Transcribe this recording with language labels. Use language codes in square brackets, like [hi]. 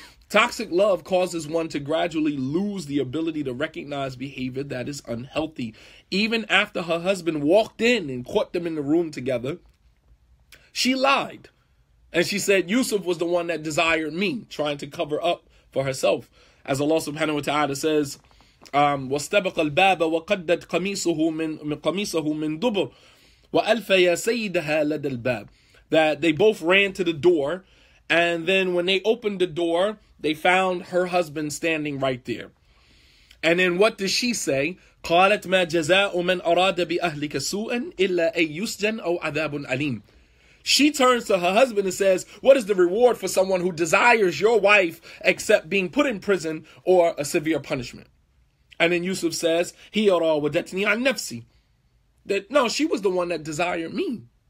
[en] Toxic love causes one to gradually lose the ability to recognize behavior that is unhealthy. Even after her husband walked in and caught them in the room together, she lied. And she said Yusuf was the one that desired me, trying to cover up for herself. As Allah subhanahu wa ta'ala says, [ar] وَاسْتَبَقَ الْبَابَ وَقَدَّتْ قَمِيصَهُ مِنْ دُبُرٍ وَأَلْفَ يَا سَيِّدَهَا لَدَى الْبَابِ. [en] That they both ran to the door, and then when they opened the door, they found her husband standing right there. And then what does she say? [ar] قالت ما جزاء من أراد بأهلك سوءا إلا أن يسجن أو عذاب أليم. [en] She turns to her husband and says, what is the reward for someone who desires your wife except being put in prison or a severe punishment? And then Yusuf says, [ar] هي راودتني عن نفسي. [en] That no, she was the one that desired me.